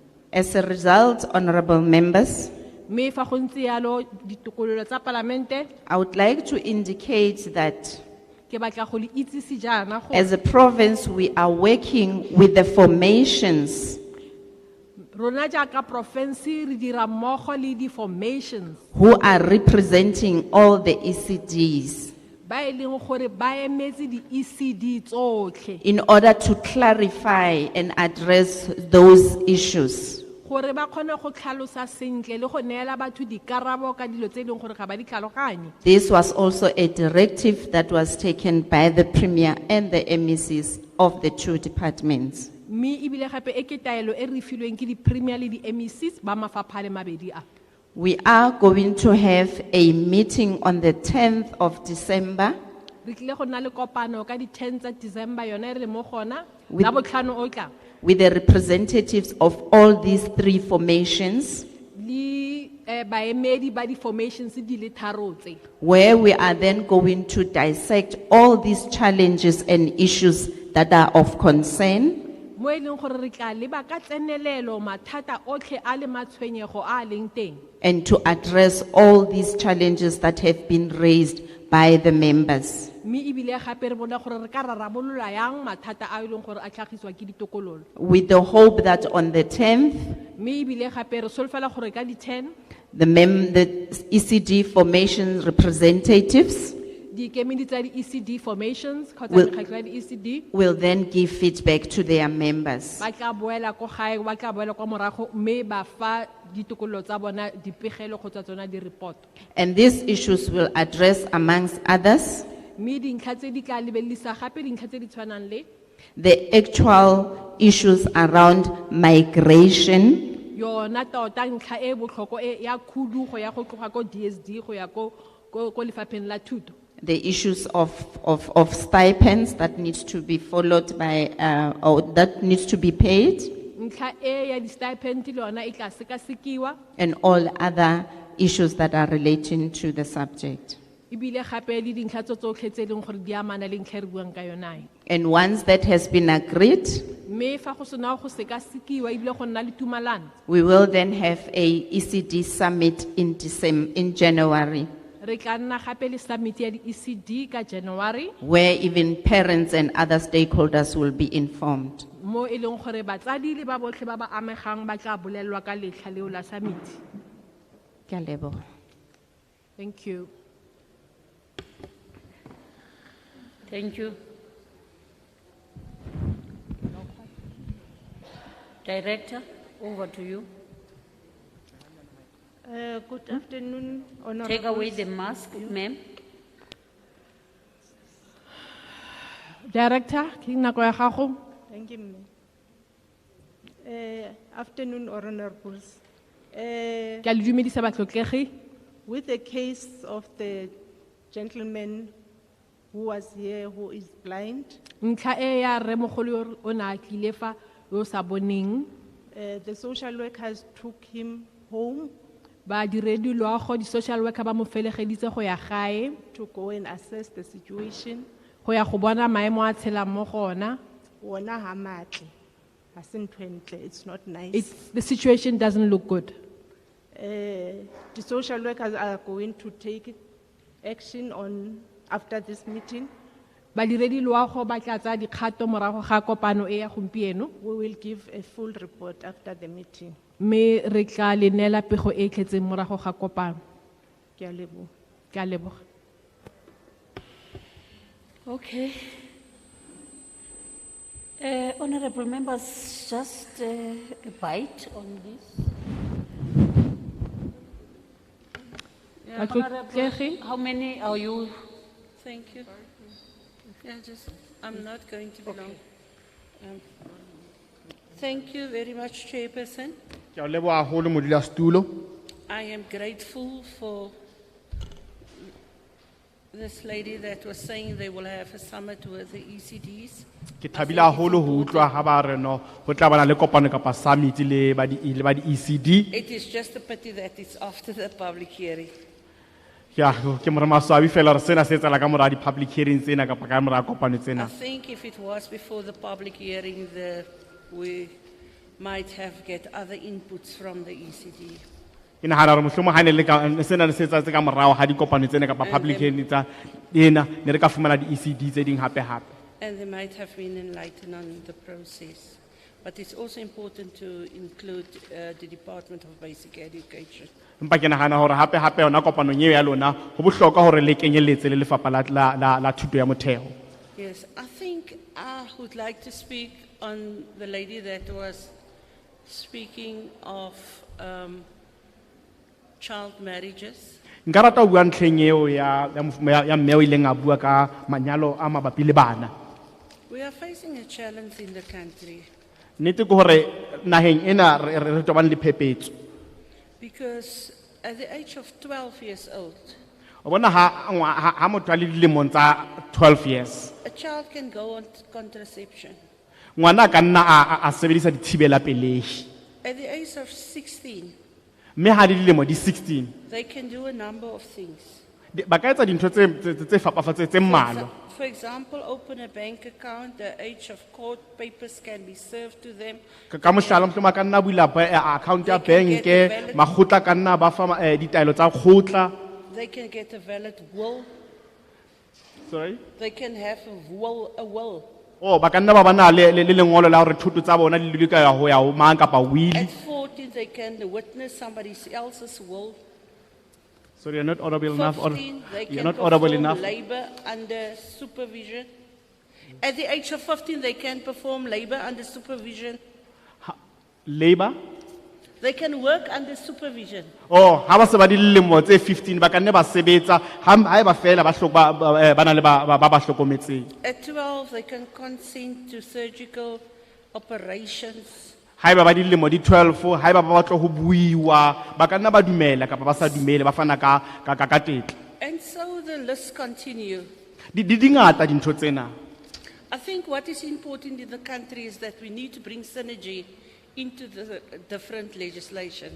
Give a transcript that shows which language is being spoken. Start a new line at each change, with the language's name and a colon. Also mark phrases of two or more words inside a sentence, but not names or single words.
English: As a result, honorable members,
Tswana: Mme fa go ntse yalo ditokololo tsa palamente
English: I would like to indicate that
Tswana: ke batla go le itsisi jaana go
English: as a province, we are working with the formations
Tswana: rona jaaka province re dira mmogo le di formations
English: who are representing all the ECDs
Tswana: ba e leng gore ba emetse di ECD tsotlhe
English: in order to clarify and address those issues.
Tswana: gore ba kgone go tlhalosa sentle le go neela batho dikarabo ka dilo tse e leng gore ga ba di tlhaloganye.
English: This was also a directive that was taken by the Premier and the MECs of the two departments.
Tswana: Mme ebile gape e ke taelo e re filweng ke di premier le di MECs ba mafapha le mabedi a.
English: We are going to have a meeting on the 10th of December
Tswana: Re tlile go nna le kopano ka di 10 tsa December yone re le mo gona
English: With-
Tswana: la botlhano o tlang.
English: with the representatives of all these three formations,
Tswana: Le baemedi ba di formations di le tharo tse.
English: where we are then going to dissect all these challenges and issues that are of concern,
Tswana: Mo e leng gore re tla leba ka tsenelelo mathata otlhe a le matshwenyego a leng teng.
English: and to address all these challenges that have been raised by the members.
Tswana: Mme ebile gape re bona gore re ka rarabolola yang mathata a e leng gore a tlhagiswa ke ditokololo.
English: With the hope that on the 10th,
Tswana: Mme ebile gape re solofela gore ka di 10
English: the ECD formation representatives
Tswana: di kemedi tsa di
English: ECD formations
Tswana: kgotsa
English: Will-
Tswana: mekgatlho ya di ECD
English: will then give feedback to their members.
Tswana: ba tla boela ko gae ba tla boela kwa morago mme ba fa ditokololo tsa bona dipegelo kgotsa tsona di report.
English: And these issues will address, amongst others,
Tswana: Mme dintlha tse di tla lebelisa gape dintlha tse di tshwanang le
English: the actual issues around migration,
Tswana: yona tota ntlha e botlhoko e ya khudugo ya go tloga ko DSD go ya ko lefapheng la thuto.
English: the issues of stipends that needs to be followed by, or that needs to be paid,
Tswana: Ntlha e ya di stipend le yona e tla sekasekiwa
English: and all other issues that are relating to the subject.
Tswana: ebile gape le dintlha tso tsotlhe tse e leng gore di amana le ntlha e re buang ka yona e.
English: And once that has been agreed,
Tswana: Mme fa go sena go sekasekiwa ebile go nna le tumalano
English: we will then have a ECD summit in January,
Tswana: re tla nna gape le summit ya di ECD ka January
English: where even parents and other stakeholders will be informed.
Tswana: mo e leng gore batsadi le ba botlhe ba ba amegang ba tla bolelwa ka letlha leo la summit. Ke a leboga.
English: Thank you. Thank you. Director, over to you. Good afternoon, Honorable. Take away the mask, ma'am. Director,
Tswana: ke nako ya gago.
English: Thank you, ma'am. Afternoon, Honorables.
Tswana: Ke a le dumedisa batlotlegi.
English: With the case of the gentleman who was here, who is blind,
Tswana: Ntlha e ya rre mogolo o na tlile fa yo sa boneng.
English: the social workers took him home
Tswana: Ba diredi loago di social worker ba mo felegeditse go ya gae
English: to go and assess the situation.
Tswana: go ya go bona maemo a tshelang mo gona.
Southern Sotho: Wona ha matle, ha se ntho e ntle,
English: it's not nice. The situation doesn't look good. The social workers are going to take action on after this meeting.
Tswana: Badiredi loago ba tla tsaya dikgato morago ga kopano e ya gompieno.
English: We will give a full report after the meeting.
Tswana: Me re tla le neela pego e e tletseng morago ga kopano.
Southern Sotho: Ke a leboha.
Tswana: Ke a leboga.
English: Okay. Honorable members, just a bite on this. Yeah, Batlotegi. how many are you? Thank you. Yeah, I'm not going to be long. Thank you very much, Chairperson.
Southern Sotho: Ke a leboha haholo modulasetulo.
English: I am grateful for this lady that was saying they will have a summit with the ECDs.
Southern Sotho: Ke thabile haholo ho utlwa ha ba re no ho tla bana le kopano kapa summit le ba di ECD.
English: It is just a pity that it's after the public hearing.
Southern Sotho: Ya ke mo re maswabi fela re sena se tsela ka mora di
English: public hearings
Southern Sotho: tsena kapa ka mora kopano
English: I
Southern Sotho: tsena.
English: think if it was before the public hearing, we might have get other inputs from the ECD.
Southern Sotho: Ke nahana re mohlomong ha ne le ka sena se tsa ka morao ha di kopano tsena kapa
English: public hearings
Southern Sotho: tsa ena ne re ka fumana di ECD tse ding hape hape.
English: And they might have been enlightened on the process. But it's also important to include the Department of Basic Education.
Southern Sotho: Empa ke nahana hore hape hape yona kopano eo ya lona ho bohlokwa hore le kenyelletse le lefapha la thuto ya motheo.
English: Yes, I think I would like to speak on the lady that was speaking of child marriages.
Southern Sotho: Nka rata ho bua ntlheng eo ya mme o ileng a bua ka manyalo a mabapi le bana.
English: We are facing a challenge in the country
Southern Sotho: Nnete ke hore naheng ena re tobane le phepetso.
English: because at the age of 12 years old,
Southern Sotho: O bona ha motho a le dilemong tsa 12 years.
English: a child can go on contraception.
Southern Sotho: Ngwana a ka nna a sebedisa dithibela pelehi.
English: At the age of 16,
Southern Sotho: Mme ha di dilemo di 16.
English: they can do a number of things.
Southern Sotho: Ba ka etsa dintho tse fapafatseng tse mmalwa.
English: For example, open a bank account, the age of court papers can be served to them.
Southern Sotho: Ka mohlala mohlomong a ka nna bula account ya banke, makgotla ka nna ba fa ditaelo tsa kgotla.
English: They can get a valid will. Sorry? They can have a will.
Southern Sotho: Oh, ba ka nna ba bana le lengolo la hore thuto tsa bona di loka ya ho ya ho mang kapa will.
English: At 14, they can witness somebody else's will. Sorry, you're not audible enough. 15, they You're can not audible perform enough. labor under supervision. At the age of 15, they can perform labor under supervision. Labor? They can work under supervision.
Southern Sotho: Oh, ha ba se ba di dilemo tse 15 ba ka nne ba sebetsa ha ba fela ba na le ba hlokometseng.
English: At 12, they can consent to surgical operations.
Southern Sotho: Ha ba di dilemo di 12 ha ba batla ho buiwa ba ka nna ba dumela kapa ba sa dumele ba fana ka tetla.
English: And so the list continue.
Southern Sotho: Di dingata dintho tsena.
English: I think what is important in the country is that we need to bring synergy into the different legislations.